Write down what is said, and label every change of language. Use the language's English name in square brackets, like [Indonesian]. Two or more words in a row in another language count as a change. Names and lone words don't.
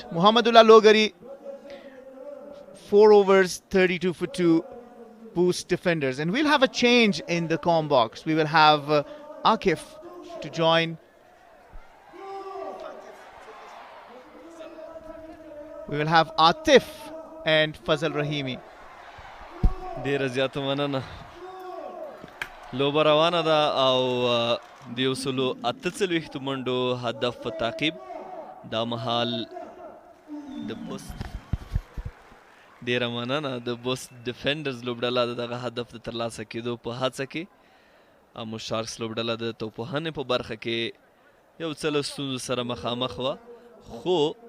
[English] Muhammadullah Logari, 4 overs, 32 for 2, BOST Defenders. And we'll have a change in the comm box. We will have Akif to join. We will have Atif and Fazal Rahimi. [Pashto] ډیره زیاته مننه. لوبه روانه ده او د 148 منډو هدف په تعقیب دا مهال د بوست ډیره مننه د بوست ډیفینډرز لوبډله د دغه هدف د ترلاسه کېدو په هڅه کې امو شارکس لوبډله د توپوهنې په برخه کې یو څه له ستونزو سره مخامخ وه، خو